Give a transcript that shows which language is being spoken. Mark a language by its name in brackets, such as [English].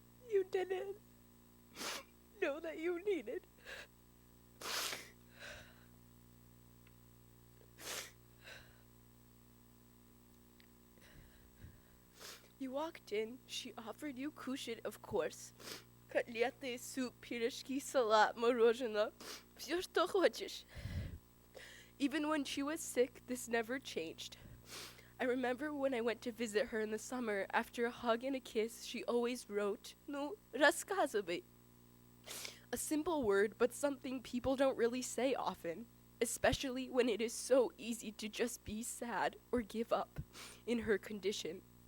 [English] You didn't know that you needed. You walked in, she offered you kushin, of course. [Russian] Котлеты, суп, пирожки, салат, мороженое. Всё, что хочешь. [English] Even when she was sick, this never changed. I remember when I went to visit her in the summer, after a hug and a kiss, she always wrote, [Russian] "Ну, рассказывай." [English] A simple word, but something people don't really say often, especially when it is so easy to just be sad or give up in her condition.